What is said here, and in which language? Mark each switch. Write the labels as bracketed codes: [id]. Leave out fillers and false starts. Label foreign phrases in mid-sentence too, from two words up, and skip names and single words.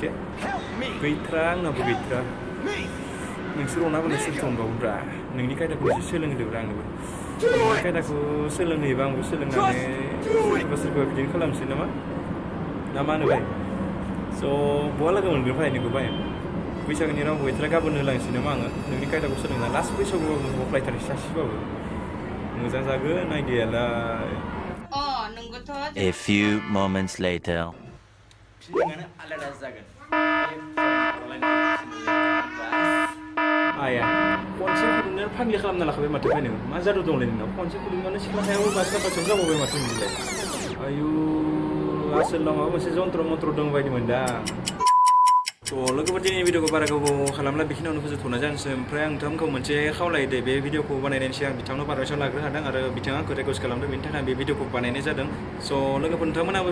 [brx] एसे गैथ्रा आंनाबो गैथ्रा नोंसोर अनाबो सोरथो अनबावोब्रा नोंनि कायदाखौ एसे सोलोंहोदोब्रा आंनोबो नोंनि कायदाखौ सोलोंहोयोबा आंबो सोलोंनानै सोरबा बिदिनो खालामसै नामा ना मा होनो भाइ स' बहा लोगो मोनगोन भाइ नोंखौ भाइ बैसागोनि रावबो गैथ्रा गाबोन होलांसै नामा आङो नोंनि कायदाखौ सोलोंना लास्ट बैसागुआव अफ्लायथारसै सासेबाबो मोजां जागोन आइडियालाय [en] A few moments later. [brx] फिलिंआनो आलादा जागोन आया खनसे फुदुंनायानो फाग्लि खालामना लाखाबाय माथो भाइ नोङो मा जादु दंलै नोंनाव खनसे फुदुंनायानो सिख्ला सायाव बासियाव जाबावबाय माथो नोंलाय आयु आसोलाव माबा मोनसे जन्त्र मन्त्र दं बायदि मोनदां थ' लोगोफोर दिनैनि भिडिअखौ बारा गोबाव खालामला बेखिनियावनो फोजोबथ'नाय जानोसै ओमफ्राय आं नोंथांमोनखौ मोनसे खावलायो दे बे भिडिअखौ बानायनायनि सिगां बिथांनाव पारमिसन लाग्रो हादों आरो बिथाङा आंखौ रिकुवेस्ट खालामदों बेनि थाखाय बे भिडिअखौ बानायनाय जादों स' लोगोफोर नोंथांमोनाबो